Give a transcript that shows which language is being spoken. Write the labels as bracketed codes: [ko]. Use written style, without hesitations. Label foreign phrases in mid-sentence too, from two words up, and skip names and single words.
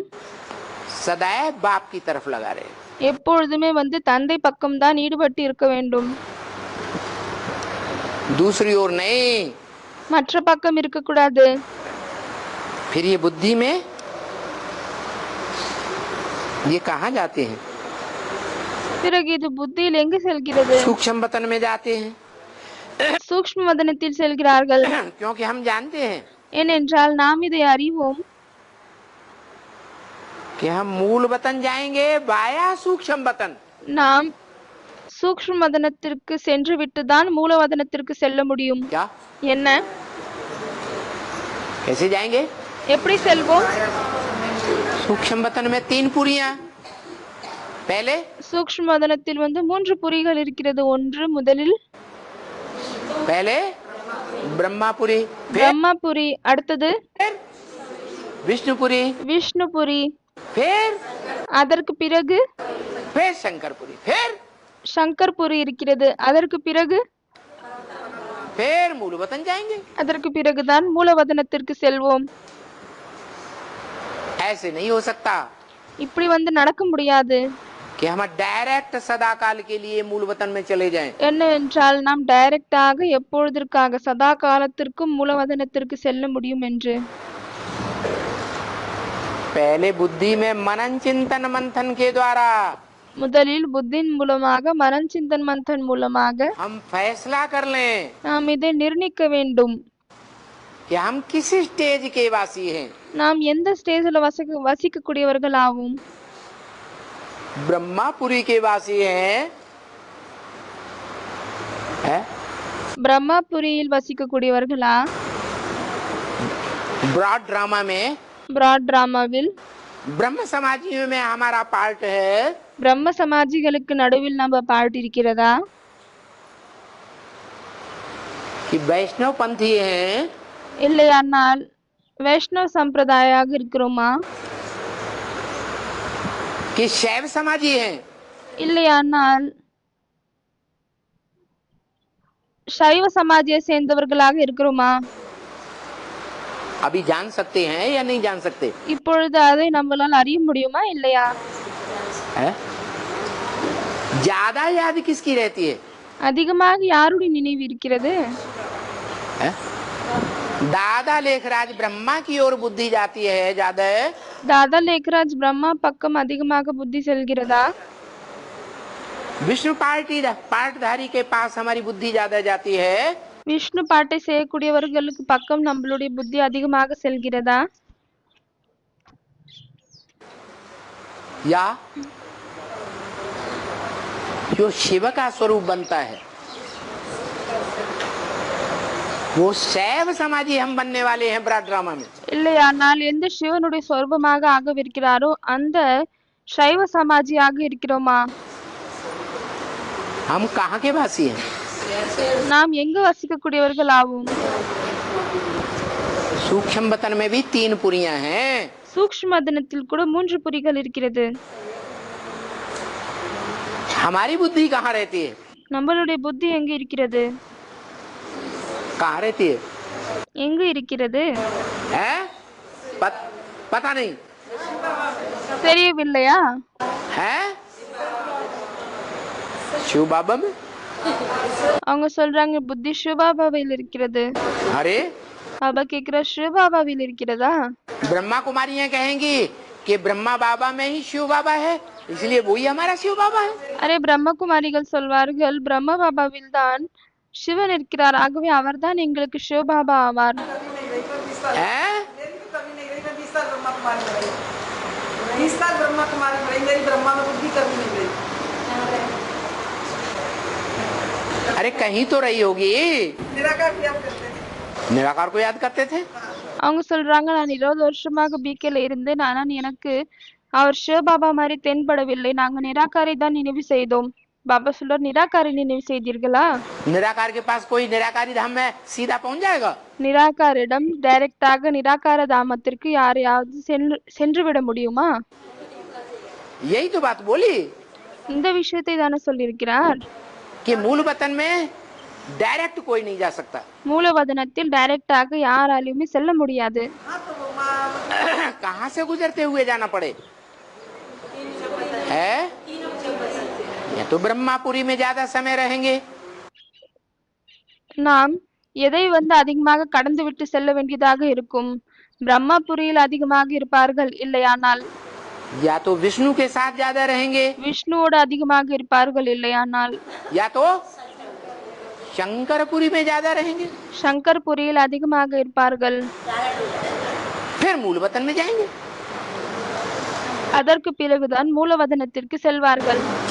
[hi] सदैव बाप की तरफ लगा रहे। [ta] எப்பொழுதுமே தந்தை பக்கம்தான் ஈடுபட்டு இருக்க வேண்டும். [hi] दूसरी ओर नहीं। [ta] மற்ற பக்கம் இருக்கக்கூடாது. [hi] फिर ये बुद्धि में ये कहाँ जाते हैं? [ta] பிறகு இது புத்தியில் எங்கு செல்கிறது? [hi] सूक्ष्म वतन में जाते हैं। [ta] சூக்ஷ்ம வதனத்தில் செல்கிறார்கள். [hi] क्योंकि हम जानते हैं [ta] ஏனென்றால் நாம் இதை அறிவோம் [hi] कि हम मूल वतन जाएंगे वाया सूक्ष्म वतन। [ta] நாம் சூக்ஷ்ம வதனத்திற்கு சென்று விட்டுதான் மூலவதனத்திற்கு செல்ல முடியும். [hi] क्या [ta] என்ன? [hi] कैसे जाएंगे? [ta] எப்படி செல்வோம்? [hi] सूक्ष्म वतन में 3 पुरियां। पहले [ta] சூக்ஷ்ம வதனத்தில் 3 புரிகள் இருக்கிறது. ஒன்று முதலில் [hi] पहले ब्रह्मापुरी, [ta] பிரம்மபுரி, அடுத்தது [hi] फिर विष्णुपुरी, [ta] விஷ்ணுபுரி, [hi] फिर [ta] அதற்கு பிறகு [hi] शंकरपुरी, फिर [ta] சங்கர்புரி இருக்கிறது. அதற்கு பிறகு [hi] मूल वतन जाएंगे। [ta] அதற்கு பிறகுதான் மூலவதனத்திற்கு செல்வோம். [hi] ऐसे नहीं हो सकता [ta] இப்படி நடக்க முடியாது. [hi] कि हम डायरेक्ट सदा काल के लिए मूल वतन में चले जाएं। [ta] என்னவென்றால் நாம் டைரக்டாக எப்பொழுதற்காக சதா காலத்திற்கும் மூலவதனத்திற்கு செல்ல முடியும் என்று. [hi] पहले बुद्धि में मनन चिंतन मंथन के द्वारा [ta] முதலில் புத்தின் மூலமாக [hi] मनन चिंतन मंथन [ta] மூலமாக [hi] हम फैसला कर लें [ta] நாம் இதை நிர்ணயிக்க வேண்டும். [hi] कि हम किस स्टेज के वासी हैं। [ta] நாம் எந்த ஸ்டேஜில் வசிக்கக்கூடியவர்கள் ஆகும்? [hi] ब्रह्मापुरी के वासी हैं है? [ta] பிரம்மபுரியில் வசிக்கக்கூடியவர்களா? [en] broad drama [hi] में, [en] broad dramaவில் [hi] ब्रह्म समाजियों में हमारा पार्ट है [ta] பிரம்ம சமாஜிகளுக்கு நடுவில் நம்ம பார்ட் இருக்கிறதா? [hi] कि वैष्णव पंथी हैं [ta] இல்லையானால் வைஷ்ணவ சம்பிரதாயாக இருக்கிறோமா? [hi] कि शैव समाजी हैं। [ta] இல்லையானால் சைவ சமாஜியை சேர்ந்தவர்களாக இருக்கிறோமா? [hi] अभी जान सकते हैं या नहीं जान सकते? [ta] இப்பொழுது அதை நம்மளால் அறிய முடியுமா இல்லையா? [hi] है? ज्यादा याद किसकी रहती है? [ta] அதிகமாக யாருடைய நினைவு இருக்கிறது? [hi] है? दादा लेखराज ब्रह्मा की ओर बुद्धि जाती है ज्यादा, [ta] தாதா லேக்ராஜ் பிரம்மா பக்கம் அதிகமாக புத்தி செல்கிறதா? [hi] विष्णु पाठधारी के पास हमारी बुद्धि ज्यादा जाती है, [ta] விஷ்ணு பாட்டை செய்யக்கூடியவர்களுக்கு பக்கம் நம்மளுடைய புத்தி அதிகமாக செல்கிறதா? [hi] या जो शिव का स्वरूप बनता है वो शैव समाधि हम बनने वाले हैं ब्रह्म ड्रामा में। [ta] இல்லையானால் எந்த சிவனுடைய சொரூபமாக ஆகவிருக்கிறாரோ அந்த சைவ சமாஜியாக இருக்கிறோமா? [hi] हम कहाँ के वासी हैं? [ta] நாம் எங்கு வசிக்கக்கூடியவர்கள் ஆவோம்? [hi] सूक्ष्म वतन में भी 3 पुरियां हैं। [ta] சூக்ஷ்ம தினத்தில் கூட 3 புரிகள் இருக்கிறது. [hi] हमारी बुद्धि कहाँ रहती है? [ta] நம்மளுடைய புத்தி எங்கு இருக்கிறது? [hi] कहाँ रहती है? [ta] எங்கு இருக்கிறது? [hi] है? पता नहीं [ta] தெரியவில்லையா? [hi] है? शिव बाबा में? [ta] அவங்க சொல்றாங்க புத்தி சிவபாபாவில் இருக்கிறது. [hi] अरे [ta] பாபா கேக்குற சிவபாபாவில் இருக்கிறதா? [hi] ब्रह्मा कुमारियां कहेंगी कि ब्रह्मा बाबा में ही शिव बाबा है, इसलिए वही हमारा शिव बाबा है। [ta] அரே பிரம்மகுமாரிகள் சொல்வார்கள் பிரம்ம பாபாவில் தான் சிவன் இருக்கிறார், ஆகவே அவர்தான் எங்களுக்கு சிவபாபா ஆவார். [hi] हैं? 20 साल ब्रह्मा कुमारी रही, मेरी ब्रह्मा में बुद्धि कभी नहीं गई। अरे कहीं तो रही होगी। निराकार की याद करते थे। निराकार को याद करते थे। [ta] அவங்க சொல்றாங்க நான் 20 வருஷமாக பிகேல இருந்தேன், ஆனால் எனக்கு அவர் சிவபாபா மாதிரி தென்படவில்லை, நாங்க நிராகாரை தான் நினைவு செய்தோம். பாபா சொல்றார் நிராகாரை நினைவு செய்தீர்களா? [hi] निराकार के पास कोई निराकारी धाम में सीधा पहुंच जाएगा? [ta] நிராகாரிடம் டைரக்டாக நிராகார தாமத்திற்கு யாரையாவது சென்று விட முடியுமா? [hi] यही तो बात बोली [ta] இந்த விஷயத்தை தானே சொல்லியிருக்கிறார். [hi] कि मूल वतन में डायरेक्ट कोई नहीं जा सकता। [ta] மூலவதனத்தில் டைரக்டாக யாராலையுமே செல்ல முடியாது. [hi] कहाँ से गुजरते हुए जाना पड़े? है या तो ब्रह्मापुरी में ज्यादा समय रहेंगे, [ta] நாம் எதை அதிகமாக கடந்து விட்டு செல்ல வேண்டியதாக இருக்கும். பிரம்மபுரியில் அதிகமாக இருப்பார்கள், இல்லையானால் [hi] या तो विष्णु के साथ ज्यादा रहेंगे, [ta] விஷ்ணுவோடு அதிகமாக இருப்பார்கள், இல்லையானால் [hi] या तो शंकरपुरी में ज्यादा रहेंगे, [ta] சங்கர்புரியில் அதிகமாக இருப்பார்கள். [hi] फिर मूल वतन में जाएंगे। [ta] அதற்கு பிறகுதான் மூலவதனத்திற்கு செல்வார்கள்.